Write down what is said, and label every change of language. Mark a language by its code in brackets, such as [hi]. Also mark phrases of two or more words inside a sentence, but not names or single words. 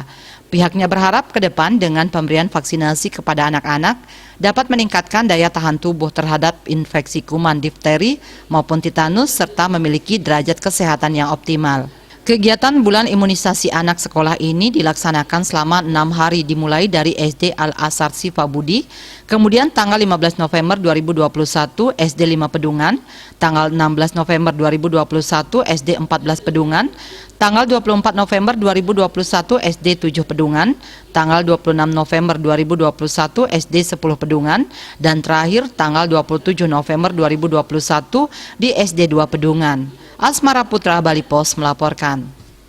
[id] Pihaknya berharap ke depan dengan pemberian vaksinasi kepada anak-anak dapat meningkatkan daya tahan tubuh terhadap infeksi kuman difteri maupun titanus serta memiliki derajat kesehatan yang optimal. Kegiatan Bulan Imunisasi Anak Sekolah ini dilaksanakan selama 6 hari dimulai dari SD Al-Azhar Sifa Budi, kemudian tanggal 15 November 2021 SD 5 Pedungan, tanggal 16 November 2021 SD 14 Pedungan, tanggal 24 November 2021 SD 7 Pedungan, tanggal 26 November 2021 SD 10 Pedungan, dan terakhir tanggal 27 November 2021 di SD 2 Pedungan. Asmara Putra Bali Pos melaporkan.